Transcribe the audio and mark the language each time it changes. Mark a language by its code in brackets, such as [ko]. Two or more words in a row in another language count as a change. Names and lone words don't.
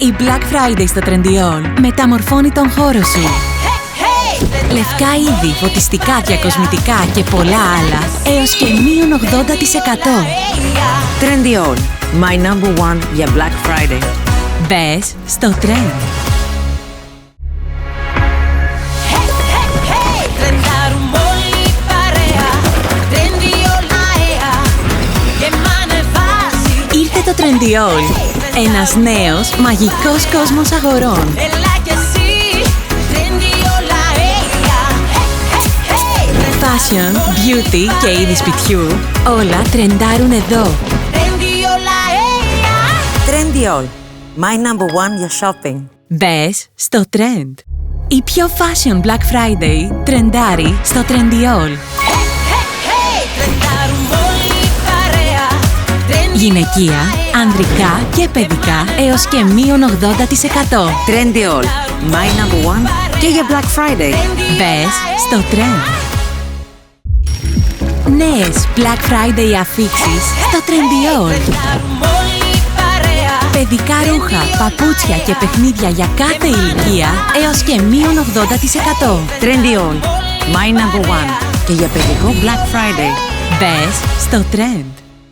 [el] Η Black Friday στο Trendyol μεταμορφώνει τον χώρο σου. Λευκά είδη, φωτιστικά, διακοσμητικά και πολλά άλλα έως και μείον 80%. [en] Trendyol, my number one για Black Friday. [el] Μπες στο Trend. Ήρθε το Trendyol, ένας νέος μαγικός κόσμος αγορών. [en] Fashion, beauty [el] και είδη σπιτιού, όλα τρεντάρουν εδώ. [en] Trendyol, my number one για shopping. [el] Μπες στο Trend. Η πιο fashion Black Friday τρεντάρει στο Trendyol. Γυναικεία, ανδρικά και παιδικά έως και μείον 80%. [en] Trendyol, my number one [el] και για [en] Black Friday. [el] Μπες στο Trend. Νέες Black Friday αφίξεις στο Trendyol. Παιδικά ρούχα, παπούτσια και παιχνίδια για κάθε ηλικία έως και μείον 80%. Trendyol, [en] my number one [el] και για παιδικό Black Friday. Μπες στο Trend.